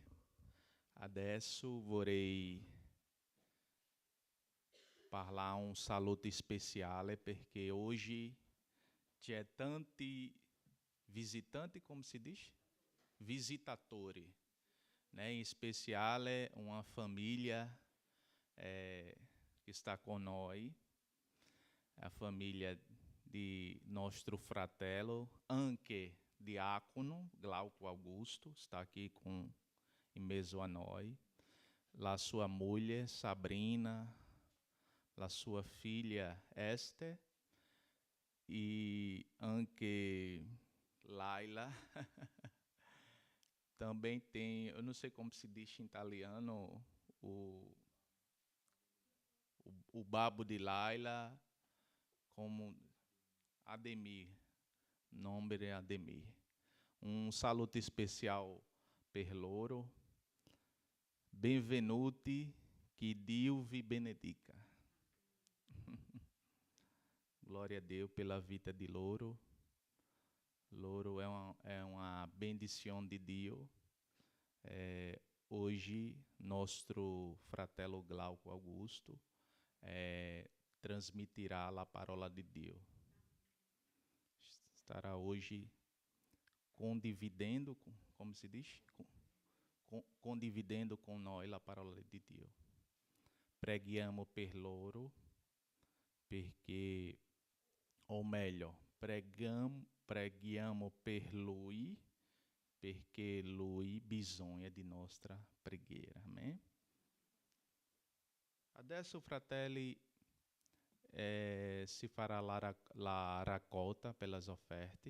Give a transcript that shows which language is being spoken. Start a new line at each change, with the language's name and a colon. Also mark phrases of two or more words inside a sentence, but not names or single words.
Italian: Adesso vorrei parlare un saluto speciale perché oggi c'è tanti visitanti, come si dice? Visitatori, né? In speciale
Portuguese: uma família que está com nós, a família de nosso fratello, anche diácono Glauco Augusto, está aqui em meio a nós, a sua mulher Sabrina, a sua filha Esther e anche Laila. Também tem, eu não sei como se diz em italiano, o babo de Laila, como Ademir, nome é Ademir. Um saluto especial
Italian: per loro. Benvenuti, que Dio vi benedica.
Portuguese: Glória a Deus pela vida de loro. Loro é uma bendição de Deus. Hoje, nosso fratello Glauco Augusto transmitirá a palavra de Deus. Estará hoje condividendo, como se diz? Condividendo com nós a palavra de Deus.
Italian: Preghiamo per loro, perché,
Portuguese: ou melhor,
Italian: preghiamo per lui, perché lui bisogna di nostra preghiera. Amém? Adesso, fratelli, si farà la raccolta per le offerte.